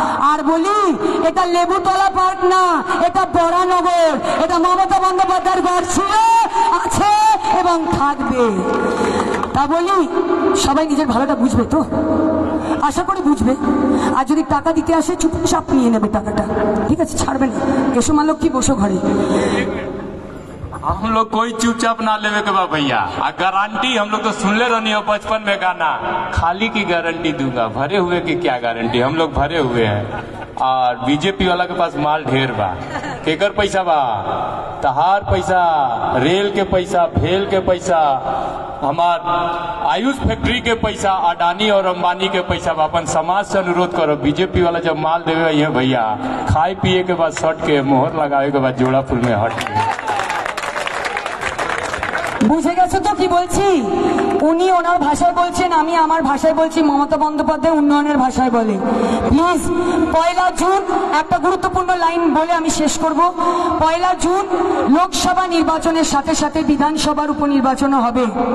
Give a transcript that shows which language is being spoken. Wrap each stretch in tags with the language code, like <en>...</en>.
<bn>আর বলি, এটা লেবুতলা পার্ক না, এটা বরানগর। এটা মমতা বন্দ্যোপাধ্যায়ের ঘর ছিল, আছে এবং থাকবে। তা বলি, সবাই নিজের ভালোটা বুঝবে তো? আশা করি বুঝবে। আর যদি টাকা দিতে আসে, চুপচাপ নিয়ে নেবে টাকাটা, ঠিক আছে? ছাড়বে না। এসো মা লক্ষ্মী, বসো ঘরে।</bn> <bho>हम लोग कोई चुपचाप ना लेवे के बा भैया। गारंटी हम लोग तो सुन ले रही हो बचपन में गाना, खाली की गारंटी दूंगा, भरे हुए की क्या गारंटी। हम लोग भरे हुए हैं। और बीजेपी वाला के पास माल ढेर बा। केकर पैसा बा? तहार पैसा, रेल के पैसा, भेल के पैसा, हमार आयुष फैक्ट्री के पैसा, अडानी और अंबानी के पैसा अपन समाज से अनुरोध करो, बीजेपी वाला जब माल देवे ये भैया खाए पिए के बाद सट के मोहर लगावे के बाद जोड़ा फूल में हट के।</bho> <bn>বুঝে গেছো তো কি বলছি? উনি ওনার ভাষায় বলছেন, আমি আমার ভাষায় বলছি, মমতা বন্দ্যোপাধ্যায় উন্নয়নের ভাষায় বলে। প্লিজ 1 জুন একটা গুরুত্বপূর্ণ লাইন বলে আমি শেষ করব। 1 জুন লোকসভা নির্বাচনের সাথে সাথে বিধানসভার উপনির্বাচনও হবে।</bn>